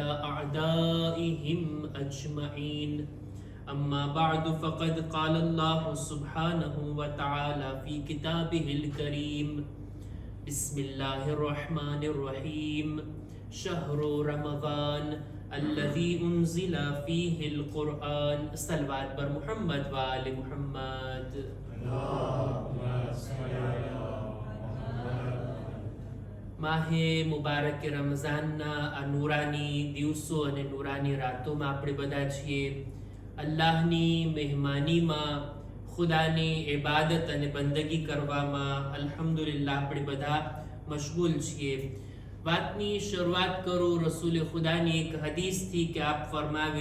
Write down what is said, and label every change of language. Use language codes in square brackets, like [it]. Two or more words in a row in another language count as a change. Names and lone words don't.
[ar] أعدائهم أجمعين أما بعد فقد قال الله سبحانه وتعالى في كتابه الكريم بسم الله الرحمن الرحيم شهر رمضان الذي أنزل فيه القرآن صلوات بر محمد وآل محمد [gu] માહે મુબારક રમઝાનના આ નૂરાની દિવસો અને નૂરાની રાતોમાં આપણે બધા છીએ અલ્લાહની મહેમાનીમાં ખુદાની ઇબાદત અને બંદગી કરવામાં અલ્હમ્દુલિલ્લાહ આપણે બધા મશગુલ છીએ વાતની શરૂઆત કરું રસૂલ ખુદાની એક હદીસથી કે આપ ફરમાવે